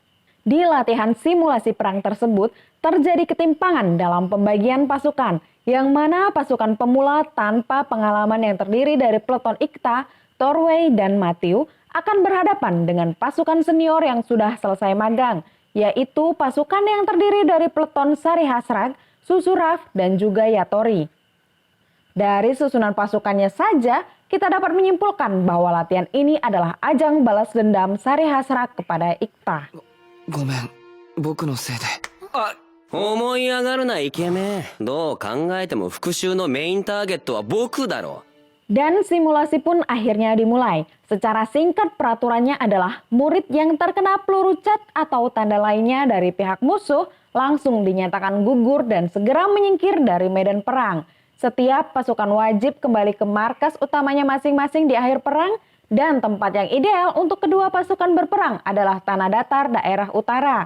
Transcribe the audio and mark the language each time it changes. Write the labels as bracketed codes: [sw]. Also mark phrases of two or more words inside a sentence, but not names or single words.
[id] Di latihan simulasi perang tersebut, terjadi ketimpangan dalam pembagian pasukan, yang mana pasukan pemula tanpa pengalaman yang terdiri dari peleton Ikta, Torway, dan Matthew akan berhadapan dengan pasukan senior yang sudah selesai magang, yaitu pasukan yang terdiri dari peleton Sari Hasrak, Susuraf, dan juga Yatori. Dari susunan pasukannya saja, kita dapat menyimpulkan bahwa latihan ini adalah ajang balas dendam Sari Hasrak kepada Ikta. [ja] ごめん、僕のせいで。思い上がるなイケメン。どう考えても復讐のメインターゲットは僕だろ。 [id] Dan simulasi pun akhirnya dimulai. Secara singkat peraturannya adalah murid yang terkena peluru cat atau tanda lainnya dari pihak musuh langsung dinyatakan gugur dan segera menyingkir dari medan perang. Setiap pasukan wajib kembali ke markas utamanya masing-masing di akhir perang dan tempat yang ideal untuk kedua pasukan berperang adalah tanah datar daerah utara.